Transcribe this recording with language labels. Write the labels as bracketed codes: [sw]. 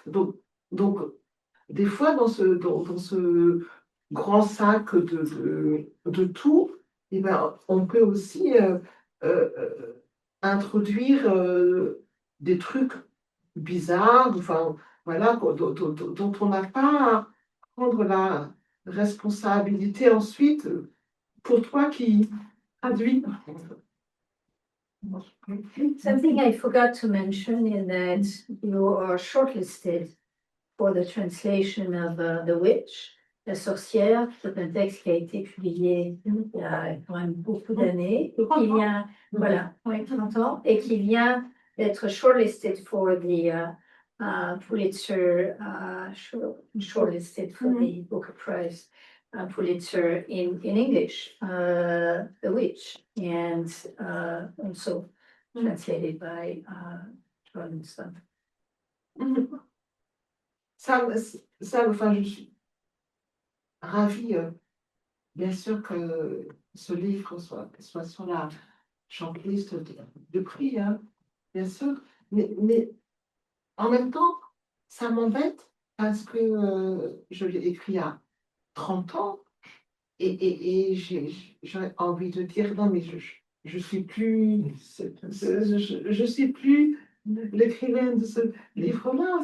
[fr] Donc, des fois, dans ce grand sac de tout, eh ben, on peut aussi introduire des trucs bizarres, enfin, voilà, dont on n'a pas à prendre la responsabilité ensuite pour toi qui traduis. [en] Something I forgot to mention is that you are shortlisted for the translation of The Witch, La Sorcière. [fr] C'est un texte qui a été publié il y a quand même beaucoup d'années et qui vient, voilà, oui, 30 ans, et qui vient d'être [en] shortlisted for the Pulitzer, shortlisted for the Booker Prize. Pulitzer in English, The Witch, and also translated by Jordan Stump. [fr] Enfin, je suis ravie, bien sûr, que ce livre soit sur la shortlist de prix, hein, bien sûr, mais en même temps, ça m'embête parce que je l'ai écrit à 30 ans et j'ai envie de dire non, mais je suis plus, je suis plus l'écrivain de ce livre-là.